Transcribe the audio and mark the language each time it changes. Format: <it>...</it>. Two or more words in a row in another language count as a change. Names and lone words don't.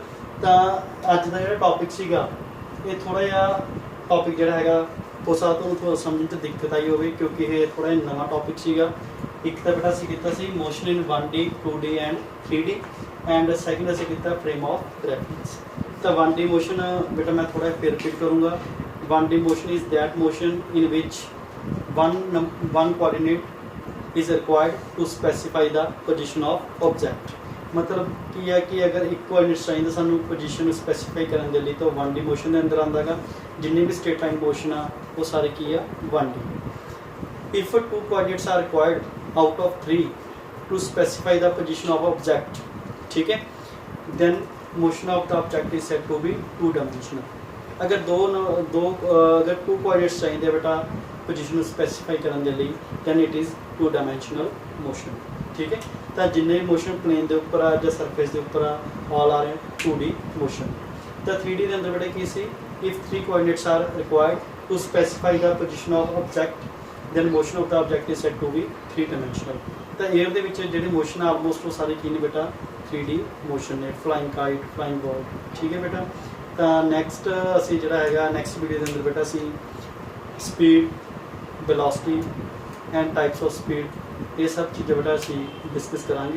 <pa>ਤਾਂ ਅੱਜ ਦਾ ਜਿਹੜਾ ਟੌਪਿਕ ਸੀਗਾ ਇਹ ਥੋੜ੍ਹਾ ਜਿਹਾ ਟੌਪਿਕ ਜਿਹੜਾ ਹੈਗਾ ਹੋ ਸਕਦਾ ਤੁਹਾਨੂੰ ਥੋੜ੍ਹਾ ਸਮਝਣ 'ਚ ਦਿੱਕਤ ਆਈ ਹੋਵੇ ਕਿਉਂਕਿ ਇਹ ਥੋੜ੍ਹਾ ਜਿਹਾ ਨਵਾਂ ਟੌਪਿਕ ਸੀਗਾ। ਇੱਕ ਤਾਂ ਬੇਟਾ ਅਸੀਂ ਕੀਤਾ ਸੀ</pa> <en>motion in 1D 2D and 3D and second</en> <pa>ਅਸੀਂ ਕੀਤਾ</pa> <en>frame of reference.</en> <pa>ਤਾਂ 1D ਮੋਸ਼ਨ ਬੇਟਾ ਮੈਂ ਥੋੜ੍ਹਾ ਫਿਰ ਰਿਪੀਟ ਕਰੂੰਗਾ।</pa> <en>1D motion is that motion in which one coordinate is required to specify the position of object।</en> <pa>मतलब ਕੀ ਹੈ ਕਿ ਅਗਰ ਇੱਕ ਕੋਆਰਡੀਨੇਟ ਚਾਹੀਦਾ ਸਾਨੂੰ ਪੋਜੀਸ਼ਨ ਨੂੰ ਸਪੈਸੀਫਾਈ ਕਰਨ ਦੇ ਲਈ ਤਾਂ 1D ਮੋਸ਼ਨ ਦੇ ਅੰਦਰ ਆਉਂਦਾ ਗਾ। ਜਿੰਨੇ ਵੀ</pa> <en>state line motion</en> <pa>ਆ ਉਹ ਸਾਰੇ ਕੀ ਆ 1D।</pa> <en>if 2 coordinates are required out of 3 to specify the position of object,</en> <hi>ठीक है,</hi> <en>then motion of the object is said to be 2 dimensional।</en> <hi>अगर अगर 2 कोऑर्डिनेट्स चाहिए बेटा पोजीशन</hi> <pa>ਨੂੰ ਸਪੈਸੀਫਾਈ ਕਰਨ ਦੇ ਲਈ</pa> <en>then it is 2 dimensional motion।</en> <hi>ठीक है,</hi> <pa>ਤਾਂ ਜਿੰਨੇ ਮੋਸ਼ਨ ਪਲੇਨ ਦੇ ਉੱਪਰ ਆ ਜਾਂ ਸਰਫੇਸ ਦੇ ਉੱਪਰ ਆ</pa> <en>all are 2D motion.</en> <pa>ਤਾਂ 3D ਦੇ ਅੰਦਰ ਬੇਟਾ ਕੀ ਸੀ,</pa> <en>if 3 coordinates are required to specify the position of object then motion of the object is said to be 3 dimensional।</en> <pa>ਤਾਂ 에ਅਰ ਦੇ ਵਿੱਚ ਜਿਹੜੇ ਮੋਸ਼ਨ ਆ ਆਲਮੋਸਟ ਉਹ ਸਾਰੇ ਕੀ ਨੇ ਬੇਟਾ</pa> <en>3D motion</en> <pa>ਨੇ,</pa> <en>flying kite, flying ball.</en> <hi>ठीक है बेटा,</hi> <pa>ਤਾਂ ਨੈਕਸਟ ਅਸੀਂ ਜਿਹੜਾ ਹੈਗਾ</pa> <en>next video</en> <pa>ਦੇ ਅੰਦਰ ਬੇਟਾ ਅਸੀਂ</pa> <en>speed, velocity and types of speed</en> <pa>ਇਹ ਸਭ ਚੀਜ਼ਾਂ ਬੇਟਾ ਅਸੀਂ ਡਿਸਕਸ ਕਰਾਂਗੇ।</pa>